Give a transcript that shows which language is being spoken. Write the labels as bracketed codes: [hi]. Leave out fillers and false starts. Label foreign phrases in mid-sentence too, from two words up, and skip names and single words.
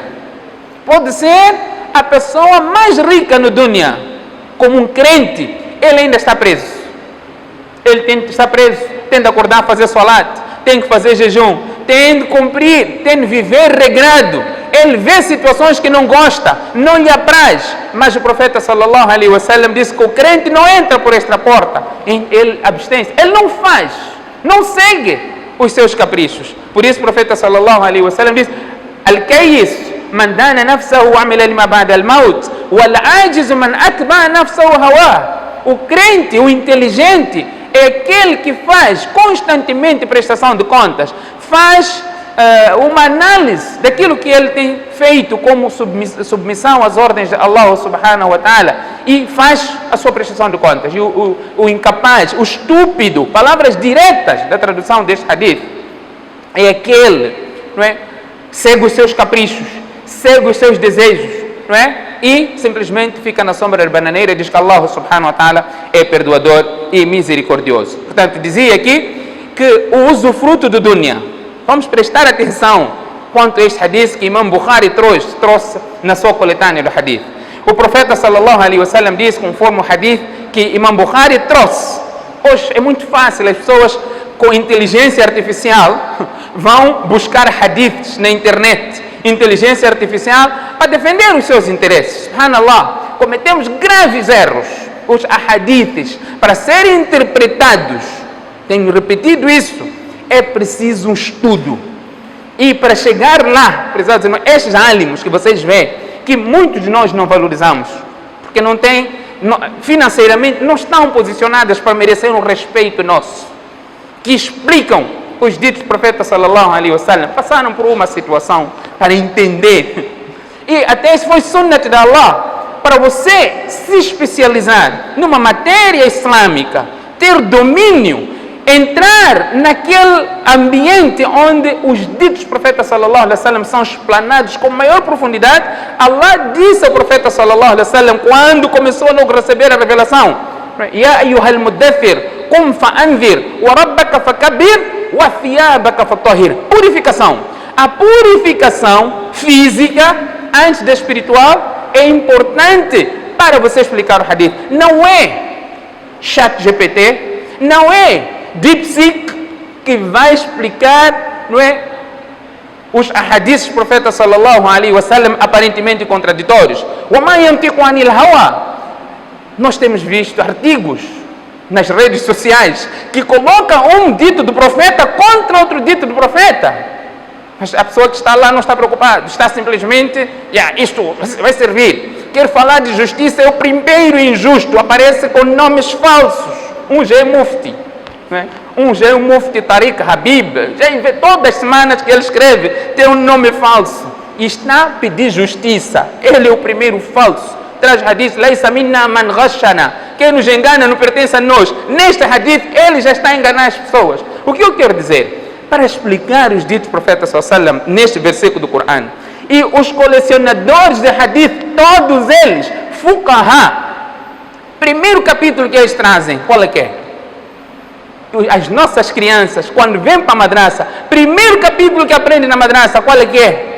[pt] Pode ser a pessoa mais rica no dunya, como um crente, ele ainda está preso. Ele está preso, tem de acordar, fazer salat, tem que fazer jejum, tem de cumprir, tem de viver regrado. Ele vê situações que não gosta, não lhe apraz, mas o profeta [ar] صلى الله عليه وسلم [pt] disse que o crente não entra por esta porta, ele abstém-se, ele não faz, não segue os seus caprichos. Por isso o profeta [ar] صلى الله عليه وسلم [pt] diz: [ar] "Al-Kayyis من دان نفسه وعمل لما بعد الموت والعاجز من أتبع نفسه هواه. [pt] O crente, o inteligente, é aquele que faz constantemente prestação de contas, faz uma análise daquilo que ele tem feito como submissão às ordens de [ar] الله سبحانه وتعالى [pt] e faz a sua prestação de contas. E o incapaz, o estúpido, palavras diretas da tradução deste hadith, é aquele, não é? Segue os seus caprichos, segue os seus desejos, não é? E simplesmente fica na sombra da bananeira e diz que [ar] الله سبحانه وتعالى [pt] é perdoador e misericordioso. Portanto, dizia aqui que o usufruto do dunya, vamos prestar atenção quanto a este hadith que Imam Bukhari trouxe na sua coletânea do hadith. O profeta [ar] صلى الله عليه وسلم [pt] diz, conforme o hadith que Imam Bukhari trouxe. Hoje é muito fácil, as pessoas com inteligência artificial vão buscar hadiths na internet, inteligência artificial, para defender os seus interesses. Subhanallah, cometemos graves erros. Os ahadiths, para serem interpretados, tenho repetido isso, é preciso um estudo. E para chegar lá, prezados irmãos, estes ânimos que vocês veem, que muitos de nós não valorizamos, porque não têm, financeiramente, não estão posicionadas para merecer um respeito nosso, que explicam os ditos do profeta [ar] صلى الله عليه وسلم, [pt] passaram por uma situação para entender. E até isso foi sunnat de Allah, para você se especializar numa matéria islâmica, ter domínio, entrar naquele ambiente onde os ditos do profeta [ar] صلى الله عليه وسلم [pt] são explanados com maior profundidade. Allah disse ao profeta [ar] صلى الله عليه وسلم, [pt] quando começou a logo receber a revelação: [ar] يا أيها المدثر، قم فأنذر، وربك فكبر، وثيابك فطهر. [pt] Purificação. A purificação física, antes da espiritual, é importante para você explicar o hadith. Não é chat GPT, não é DeepSeek que vai explicar, não é, os hadiths do profeta [ar] صلى الله عليه وسلم [pt] aparentemente contraditórios. [ar] وما ينطق عن الهوى. [pt] Nós temos visto artigos nas redes sociais que colocam um dito do profeta contra outro dito do profeta. Mas a pessoa que está lá não está preocupada, está simplesmente, isto vai servir. Quer falar de justiça, é o primeiro injusto, aparece com nomes falsos. Um já é mufti, né? Um já é o mufti Tariq Habib, já todas as semanas que ele escreve tem um nome falso. E está a pedir justiça, ele é o primeiro falso. Traz hadith, [ar] ليس منا من غشنا. [pt] Quem nos engana não pertence a nós. Neste hadith, ele já está a enganar as pessoas. O que eu quero dizer? Para explicar os ditos do profeta [ar] صلى الله عليه وسلم [pt] neste versículo do Corão, e os colecionadores de hadith, todos eles, fuqaha, primeiro capítulo que eles trazem, qual é que é? As nossas crianças, quando vêm para a madraça, primeiro capítulo que aprendem na madraça, qual é que é?